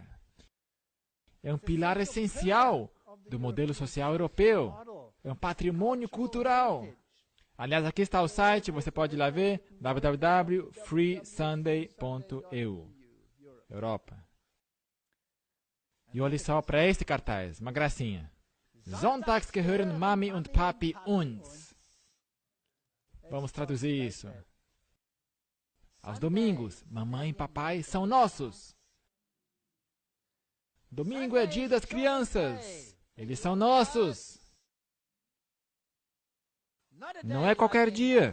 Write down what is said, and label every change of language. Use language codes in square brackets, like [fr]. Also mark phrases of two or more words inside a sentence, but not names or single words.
[pt] É um pilar essencial do modelo social europeu. É um patrimônio cultural. Aliás, aqui está o site, você pode ir lá ver, www.freesunday.eu, Europa. E olhe só para este cartaz, uma gracinha. [de] Sonntags gehören Mami und Papi uns. [pt] Vamos traduzir isso. Aos domingos, mamãe e papai são nossos. Domingo é dia das crianças. Eles são nossos. Não é qualquer dia.